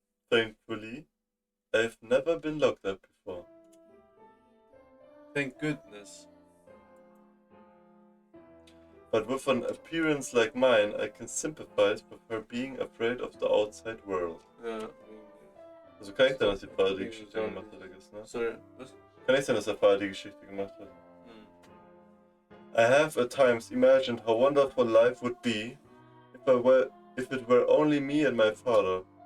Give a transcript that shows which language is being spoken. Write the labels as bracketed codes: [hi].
[en] Thankfully, I've never been locked up before. Thank goodness. But with an appearance like mine, I can sympathize with her being afraid of the outside world. [de] Ja. Also kann ich sein, dass die Vater die Geschichte gemacht hat, [en] I guess, [de] ne? Sorry, was? Kann ich sein, dass der Vater die Geschichte gemacht hat? [en] I have at times imagined how wonderful life would be if it were only me and my father.